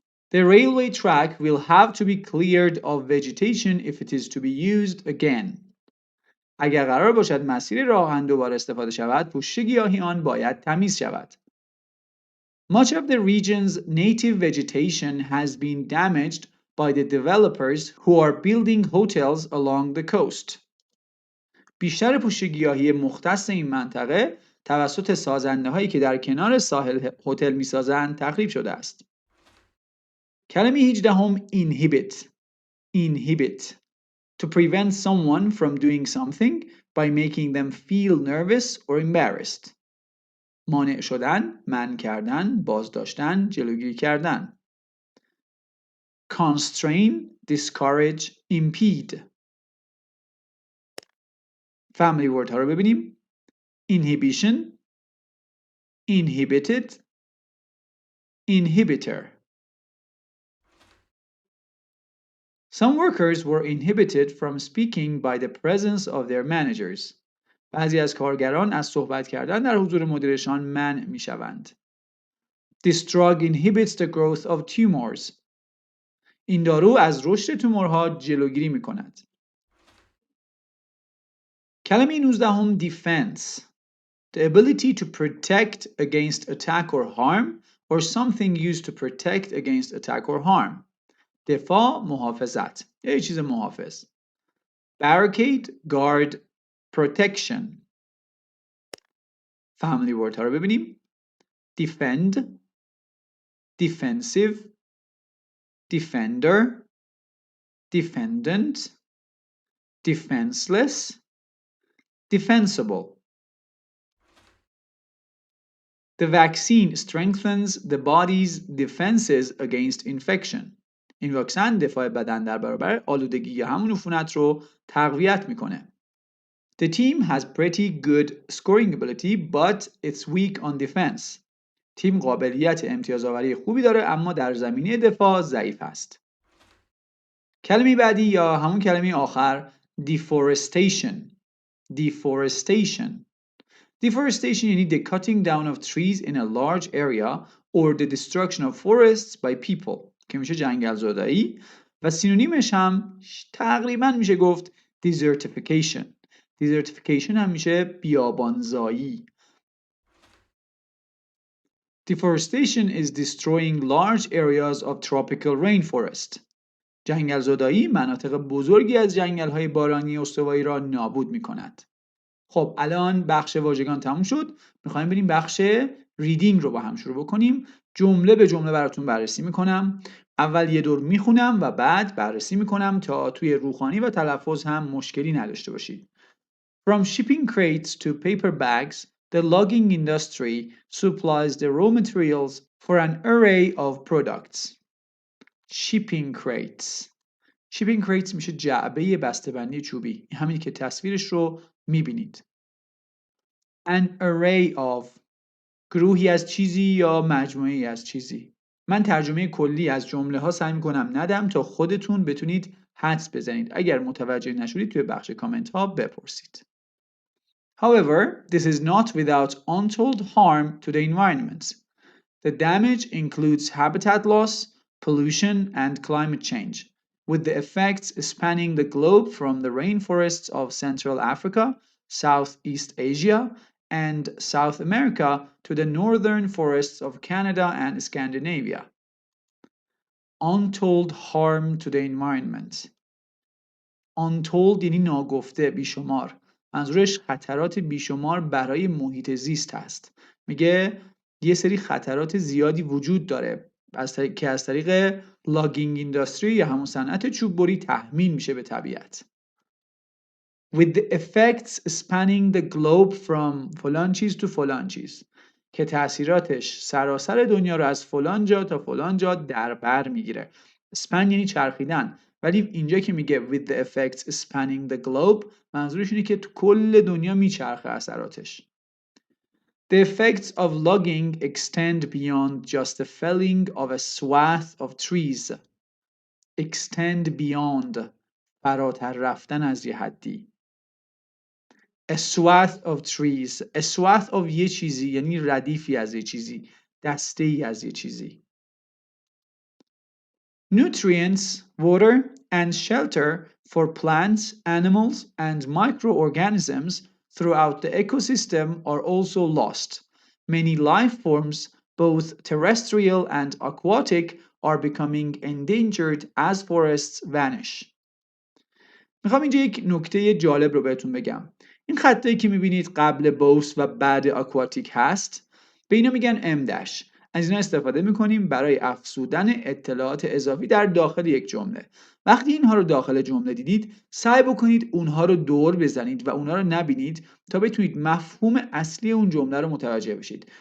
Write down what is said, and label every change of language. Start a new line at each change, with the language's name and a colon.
English: The railway track will have to be cleared of vegetation if it is to be used again.
Persian: اگر قرار باشد مسیر راه آهن دوباره استفاده شود، پوشش گیاهی آن باید تمیز شود.
English: Much of the region's native vegetation has been damaged by the developers who are building hotels along the coast.
Persian: بیشتر پوشش گیاهی مختص این منطقه توسط سازنده‌هایی که در کنار ساحل هتل می‌سازند تخریب شده است. کلمه 18 inhibit.
English: Inhibit. To prevent someone from doing something by making them feel nervous or embarrassed.
Persian: مانع شدن، منع کردن، بازداشتن، جلوگیری کردن.
English: Constrain, discourage, impede. Family word
Persian: ها رو ببینیم.
English: Inhibition, inhibited, inhibitor. Some workers were inhibited from speaking by the presence of their managers.
Persian: بعضی از کارگران از صحبت کردن در حضور مدیرشان منع می شوند.
English: This drug inhibits the growth of tumors.
Persian: این دارو از رشد تومورها جلوگیری می کند. کلمه 19 defense.
English: The ability to protect against attack or harm or something used to protect against attack or harm.
Persian: دفاع، محافظت. یه چیز محافظ.
English: barricade guard protection. family word
Persian: ها رو ببینیم.
English: defend defensive defender defendant defenseless defensible. The vaccine strengthens the body's defenses against infection.
Persian: این واکسن دفاع بدن در برابر آلودگی یا همون عفونت رو تقویت میکنه.
English: The team has pretty good scoring ability but it's weak on defense.
Persian: تیم قابلیت امتیازآوری خوبی داره اما در زمینه دفاع ضعیف است. کلمه بعدی یا همون کلمه آخر deforestation.
English: Deforestation. Deforestation یعنی the cutting down of trees in a large area or the destruction of forests by people
Persian: که میشه جنگل زدایی و سینونیمش هم تقریبا میشه گفت
English: desertification.
Persian: Desertification هم میشه بیابانزایی.
English: Deforestation is destroying large areas of tropical rainforest.
Persian: جنگل زدایی مناطق بزرگی از جنگل‌های بارانی استوایی را نابود می‌کند. خب الان بخش واژگان تموم شد. می‌خوایم بریم بخش ریدینگ رو با هم شروع بکنیم. جمله به جمله براتون بررسی می‌کنم. اول یه دور می‌خونم و بعد بررسی می‌کنم تا توی روخوانی و تلفظ هم مشکلی نداشته باشید.
English: From shipping crates to paper bags, the logging industry supplies the raw materials for an array of products. Shipping crates. Shipping crates
Persian: میشه جعبه بسته‌بندی چوبی. همین که تصویرش رو میبینید.
English: An array of
Persian: گروهی از چیزی یا مجموعه‌ای از چیزی. من ترجمه کلی از جمله ها سعی میکنم ندم تا خودتون بتونید حدس بزنید. اگر متوجه نشدید توی بخش کامنت ها بپرسید.
English: However, this is not without untold harm to the environment. The damage includes habitat loss, pollution, and climate change, with the effects spanning the globe from the rainforests of Central Africa, Southeast Asia, and South America to the northern forests of Canada and Scandinavia. Untold harm to the environment.
Persian: Untold یعنی ناگفته، بیشمار. منظورش خطرات بیشمار برای محیط زیست هست. میگه یه سری خطرات زیادی وجود داره که از طریق
English: logging industry
Persian: یا همون صنعت چوببری تحمیل میشه به طبیعت.
English: With the effects spanning the globe from
Persian: فلان چیز to فلان چیز که تأثیراتش سراسر دنیا رو از فلان جا تا فلان جا در بر میگیره. span یعنی چرخیدن، ولی اینجا که میگه
English: with the effects spanning the globe
Persian: منظورش اینه که تو کل دنیا میچرخه اثراتش.
English: The effects of logging extend beyond just the felling of a swath of trees. Extend beyond
Persian: فراتر رفتن از یه حدی.
English: A swath of trees. A swath of
Persian: یه چیزی یعنی ردیفی از یه چیزی، دسته ای از یه چیزی.
English: Nutrients, water, and shelter for plants, animals, and microorganisms throughout the ecosystem are also lost. Many life forms, both terrestrial and aquatic, are becoming endangered as forests vanish.
Persian: میخوام اینجا یک نکته جالب رو بهتون بگم. این خطایی که میبینید قبل both و بعد aquatic هست، به اینا میگن M-. از اینا استفاده میکنیم برای افزودن اطلاعات اضافی در داخل یک جمله. وقتی اینها رو داخل جمله دیدید، سعی بکنید اونها رو دور بزنید و اونها رو نبینید تا بتونید مفهوم اصلی اون جمله رو متوجه بشید.